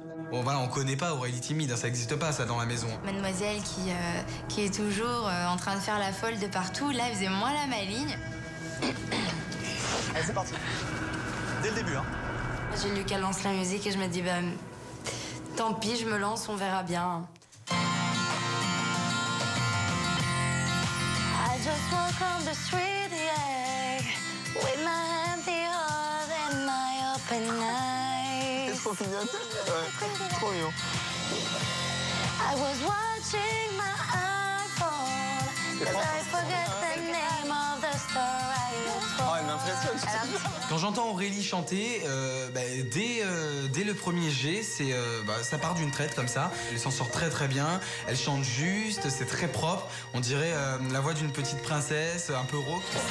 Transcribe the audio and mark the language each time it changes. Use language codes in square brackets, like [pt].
[fr] Bon voilà, on connaît pas Aurélie timide, ça existe pas ça dans la maison. Mademoiselle qui est toujours en train de faire la folle de partout, là elle faisait moins la maligne. Allez, c'est parti. Dès le début, hein. J'ai lu qu'elle lance la musique et je me dis, bah, tant pis, je me lance, on verra bien. [en] I just walk on the street, yeah, with my hand the heart and my open eyes. [fr] C'est trop mignonne. Ouais, trop mignon. [en] I was watching my iPhone, cause I forget the name of the star I looked for. [fr] Oh, elle m'impressionne. Quand j'entends Aurélie chanter, dès le premier G, ça part d'une traite comme ça. Elle s'en sort très bien, elle chante juste, c'est très propre. On dirait la voix d'une petite princesse, un peu rauque.